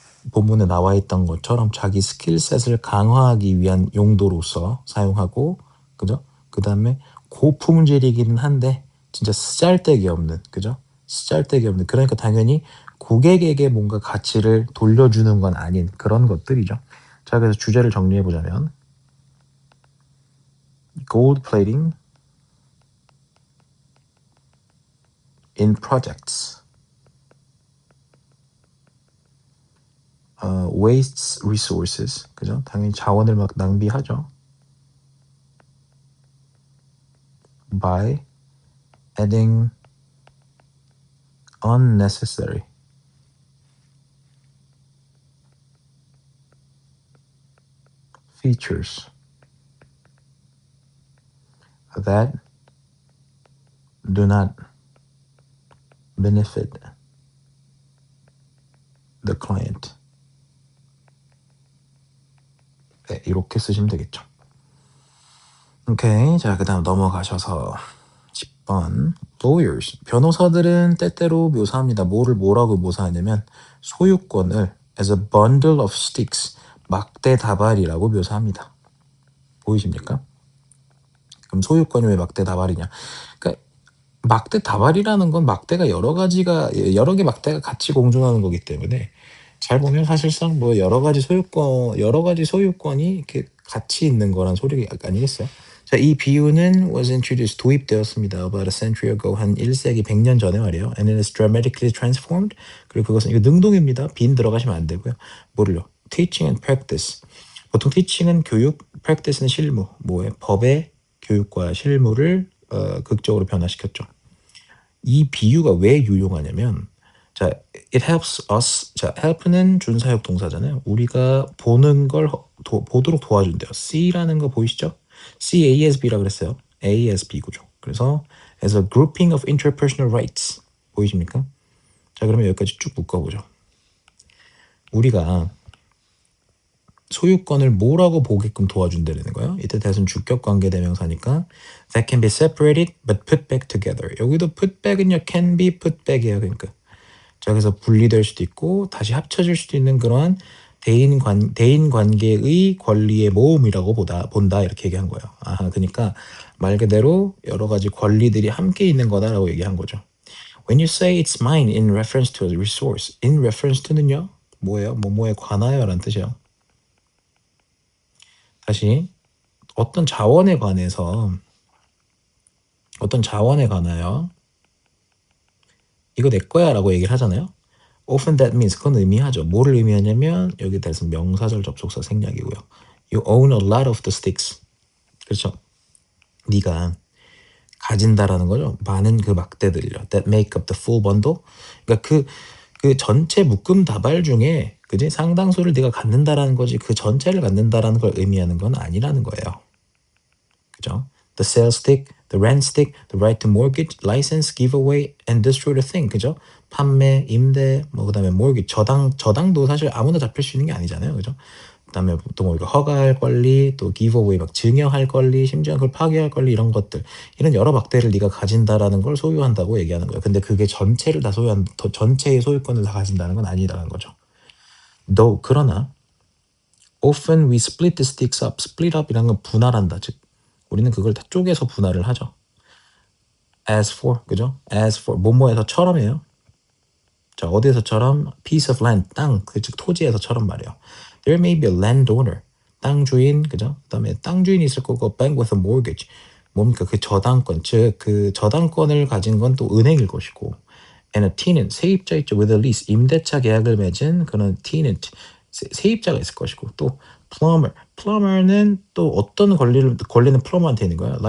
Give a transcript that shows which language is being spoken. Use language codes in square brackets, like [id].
[ko] 본문에 나와 있던 것처럼 자기 스킬셋을 강화하기 위한 용도로서 사용하고, 그죠? 그 다음에 고품질이기는 한데 진짜 쓰잘데기 없는, 그죠? 쓰잘데기 없는. 그러니까 당연히 고객에게 뭔가 가치를 돌려주는 건 아닌 그런 것들이죠. 자, 그래서 주제를 정리해 보자면 [en] gold plating in projects wastes resources. [ko] 그죠? 당연히 자원을 막 낭비하죠. [en] by adding unnecessary features that do not benefit the client. [ko] 네, 이렇게 쓰시면 되겠죠. 오케이. 자, 그 다음 넘어가셔서 10번. [en] lawyers. [ko] 변호사들은 때때로 묘사합니다. 뭐라고 묘사하냐면 소유권을 [en] as a bundle of sticks. [ko] 막대 다발이라고 묘사합니다. 보이십니까? 그럼 소유권이 왜 막대 다발이냐? 그러니까 막대 다발이라는 건 막대가 여러 개 막대가 같이 공존하는 거기 때문에 잘 보면 사실상 뭐 여러 가지 소유권이 이렇게 같이 있는 거란 소리 아니겠어요? 자, 이 비유는 [en] was introduced, [ko] 도입되었습니다. [en] About a century ago, [ko] 한 1세기 100년 전에 말이에요. [en] And it is dramatically transformed. [ko] 그리고 그것은 이거 능동입니다. 빈 들어가시면 안 되고요. 뭐를요? [en] Teaching and practice. [ko] 보통 teaching은 교육, practice는 실무, 법의 교육과 실무를 극적으로 변화시켰죠. 이 비유가 왜 유용하냐면, 자, [en] it helps us. [ko] 자, help는 준사역 동사잖아요. 우리가 보는 걸 보도록 도와준대요. C라는 거 보이시죠? C, A as B라 그랬어요. A as B 구조. 그래서 [en] as a grouping of interpersonal rights. [ko] 보이십니까? 자, 그러면 여기까지 쭉 묶어보죠. 우리가 소유권을 뭐라고 보게끔 도와준다는 거예요. 이때 대신 주격 관계 대명사니까 [en] that can be separated but put back together. [ko] 여기도 put back은요 can be put back이에요. 그러니까 자, 그래서 분리될 수도 있고 다시 합쳐질 수도 있는 그러한 대인 관계의 권리의 모음이라고 본다 이렇게 얘기한 거예요. 그러니까 말 그대로 여러 가지 권리들이 함께 있는 거다라고 얘기한 거죠. [en] When you say it's mine in reference to a resource, in reference to는요 [ko] 뭐예요? 뭐뭐에 관하여라는 뜻이에요. 다시 어떤 자원에 관하여 이거 내 거야 라고 얘기를 하잖아요. [en] Often that means, [ko] 그건 의미하죠. 뭐를 의미하냐면 여기 대해서 명사절 접속사 생략이고요. [en] You own a lot of the sticks. [ko] 그렇죠. 네가 가진다라는 거죠. 많은 그 막대들이요. [en] That make up the full bundle. [ko] 그러니까 그 전체 묶음 다발 중에 그지 상당수를 네가 갖는다라는 거지 그 전체를 갖는다라는 걸 의미하는 건 아니라는 거예요. 그죠? [en] The sales stick, the rent stick, the right to mortgage, license, giveaway, and destroy the thing. [ko] 그죠? 판매, 임대, 뭐 그다음에 mortgage, 저당도 사실 아무나 잡힐 수 있는 게 아니잖아요. 그죠? 그다음에 또 뭐 이거 허가할 권리, 또 giveaway 막 증여할 권리, 심지어 그걸 파기할 권리 이런 것들, 이런 여러 막대를 네가 가진다라는 걸 소유한다고 얘기하는 거예요. 근데 그게 전체를 다 전체의 소유권을 다 가진다는 건 아니라는 거죠. [en] Though [ko] 그러나 [en] often we split the sticks up. [ko] split up이라는 건 분할한다. 즉 우리는 그걸 다 쪼개서 분할을 하죠. as for 그죠? as for 뭐뭐에서처럼이에요. 자 어디에서처럼 [en] piece of land [ko] 땅 즉 토지에서처럼 말이에요. [en] There may be a landowner [ko] 땅 주인 그죠? 그다음에 땅 주인이 있을 거고 [en] bank with a mortgage [ko] 뭡니까 그 저당권 즉 그 저당권을 가진 건 또 은행일 것이고 [en] and a tenant [ko] 세입자 있죠 [en] with a lease [ko] 임대차 계약을 맺은 그런 tenant 세입자가 있을 것이고 또 plumber는 또 어떤 권리는 plumber한테 있는 거야.